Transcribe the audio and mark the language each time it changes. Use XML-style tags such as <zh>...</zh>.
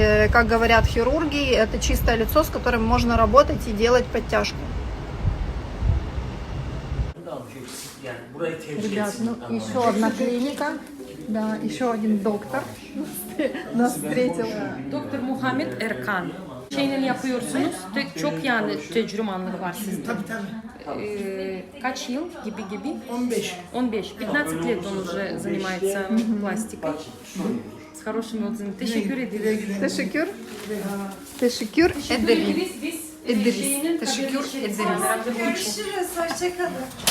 <ru>Как говорят хирурги, это чистое лицо, с которым можно работать и делать подтяжку. Ребят, ну еще одна клиника, да, еще один доктор нас vстретил.</ru> <tr>Doktor Muhammed Erkan. Şeyini yapıyorsunuz. Çok yani tecrümanlığı var sizde. Tabii. Kaç yıl gibi? 15. 15.</tr> <ru>15 лет он уже занимается пластикой. С хорошими отзывами.</ru> <tr>Teşekkür ederiz. Teşekkür. Teşekkür ederiz. Ederiz. Teşekkür ederiz. Görüşürüz. Hoşçakalın.</tr>